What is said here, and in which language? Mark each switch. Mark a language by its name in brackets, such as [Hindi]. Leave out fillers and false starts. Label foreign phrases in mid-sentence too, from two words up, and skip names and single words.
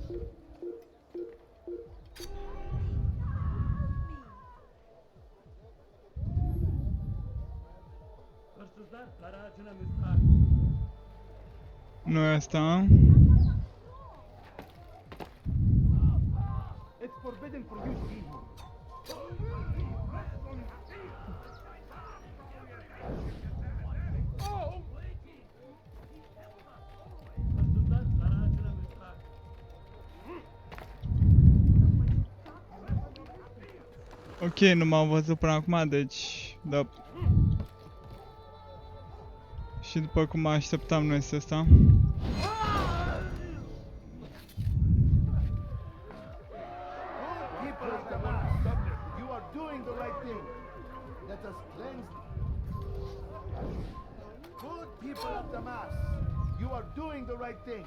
[Turkish] Hırsızlar dar ağacına müstahak. [Romanian] Nu e asta. [English] It's forbidden for you to be here. [Turkish] Hırsızlar dar ağacına müstahak. [Romanian] Ok, nu m-am văzut până acum, deci... Da. Și după cum mă așteptam, nu este asta. [English] people of Damas. You are doing the right thing. Let us cleanse. Good people of Damas, you are doing the right thing.